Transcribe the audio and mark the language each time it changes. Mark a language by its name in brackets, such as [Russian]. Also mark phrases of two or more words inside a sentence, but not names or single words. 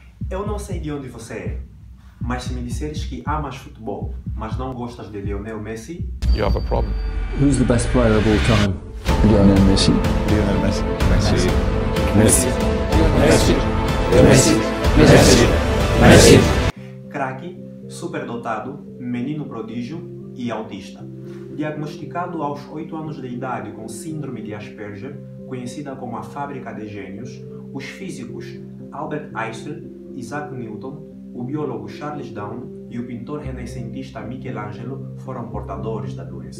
[Portuguese] Eu não sei de onde você é, mas se me disseres que amas futebol, mas não gostas de Lionel Messi, [English] you have a problem. Who's the best player of all time? Lionel Messi. Lionel Messi. Messi. Messi. Messi. Messi. Messi. [Portuguese] craque, superdotado, menino prodígio e autista. Diagnosticado aos 8 anos de idade com síndrome de Asperger, conhecida como a fábrica de gênios, os físicos Albert Einstein, Isaac Newton, o biólogo Charles Darwin e o pintor renascentista Michelangelo foram portadores da doença.